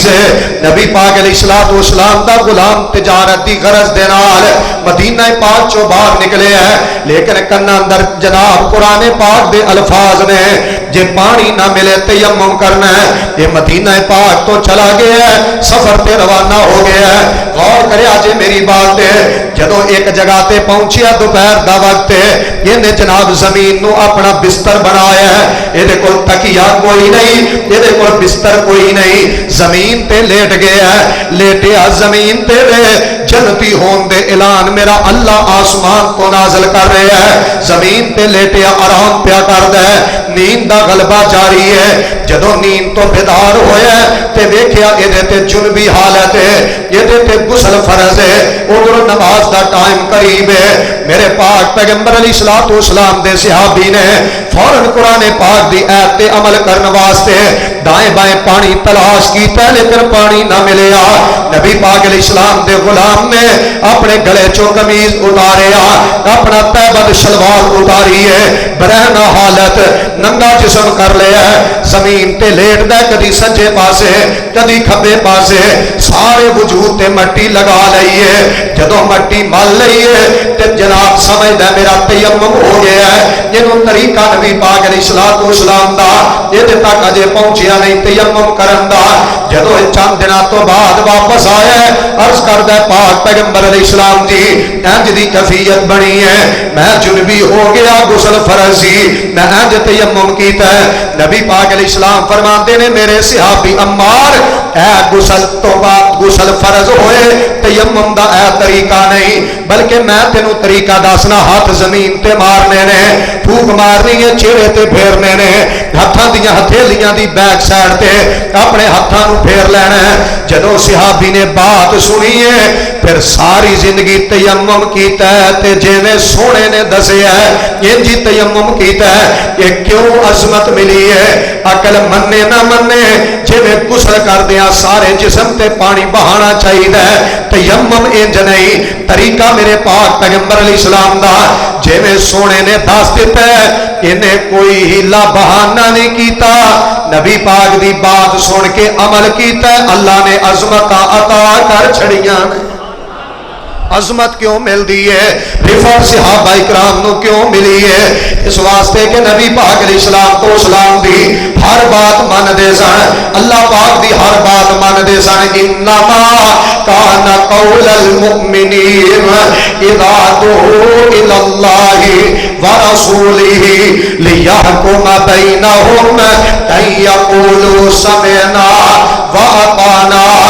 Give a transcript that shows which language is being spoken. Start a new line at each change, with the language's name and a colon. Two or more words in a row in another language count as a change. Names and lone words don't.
Punjabi: ہے نبی پاک
Arabic: علیہ السلام
Punjabi: دا غلام تجارت دی غرض دے نال مدینہ پاک چوں باہر نکلے ہے لیکن کنا اندر جناب قرآن پاک دے الفاظ نے جے پانی نہ ملے تیمم کرنا ہے یہ مدینہ پاک تو چلا گیا ہے سفر تے روانہ ہو گیا ہے غور کرے آجے میری بات ہے جدو ایک جگہ تے پہنچیا دوپہر دا وقت ہے یہ نے جناب زمین نو اپنا بستر بنایا ہے یہ کول تکیہ کوئی نہیں یہ کول بستر کوئی نہیں زمین تے لیٹ گیا ہے لیٹیا زمین تے جنتی ہون دے اعلان میرا اللہ آسمان کو نازل کر رہا ہے زمین تے لیٹیا آرام پیا کر دے نیند دا غلبہ جاری ہے جدو نیند تو بیدار ہویا ہے تے دیکھیا یہ تے جنبی حالت ہے یہ تے غسل فرض ہے ادھر نماز دا ٹائم قریب ہے میرے پاک پیغمبر
Arabic: علیہ السلام
Punjabi: دے صحابی نے فوراً قرآن پاک دی آیت تے عمل کرنے واسطے دائیں بائیں پانی تلاش کیتا لیکن پانی نہ ملیا نبی پاک
Arabic: علیہ السلام
Punjabi: دے غلام نے اپنے گلے چوں قمیض اتاریا اپنا تہبند شلوار اتاری ہے برہنہ حالت ننگا جسم کر لیا ہے زمین تے لیٹ دے کدی سجے پاسے کدی کھبے پاسے سارے وجود تے مٹی لگا لئیے جدو مٹی مل لئیے تے جناب سمجھ دے میرا تیمم ہو گیا ہے جنہوں طریقہ نبی پاک
Arabic: علیہ السلام
Punjabi: دا یہ تک اجے پہنچیا نہیں تیمم کرن دا جدو چند دنوں تو بعد واپس آیا ہے عرض کر دے پاک پیغمبر
Arabic: علیہ السلام
Punjabi: جی انج دی کیفیت بنی ہے میں جنبی ہو گیا غسل فرض سی میں انج تیمم کیتا ہے نبی پاک
Arabic: علیہ السلام
Punjabi: فرماتے نے میرے صحابی عمار اے غسل تو بعد غسل فرض ہوئے تیمم دا اے طریقہ نہیں بلکہ میں تینوں طریقہ دسنا ہاتھ زمین تے مارنے نے پھوک مارنی ہے چہرے تے پھیرنے نے ہتھاں دیاں ہتھیلیاں دی بیک سائڈ تے اپنے ہتھاں نو پھیر لینا ہے جدو صحابی نے بات سنی ہے پھر ساری زندگی تیمم کیتا ہے تے جویں سونے نے دسیا ہے انجی تیمم کیتا ہے یہ کیوں عظمت ملی ہے عقل مننے نہ مننے جویں غسل کردیاں سارے جسم تے پانی بہانا چاہیے تیمم انج نہیں طریقہ میرے پاک پیغمبر
Arabic: علیہ السلام
Punjabi: دا جویں سونے نے دس دیتا ہے انہیں کوئی ہیلا بہانہ نہیں کیتا نبی پاک دی بات سن کے عمل کیتا ہے اللہ نے عظمت عطا کر چھڑیاں عظمت کیوں مل دی ہے رفعت صحابہ اکرام نو کیوں ملی ہے اس واسطے کہ نبی پاک
Arabic: علیہ السلام
Punjabi: دی ہر بات من دے سن اللہ پاک دی ہر بات من دے سن
Arabic: انما کان قول المؤمنین اذا دعوا الی اللہ ورسولہ لیحکم بینہم ان یقولوا سمعنا واطعنا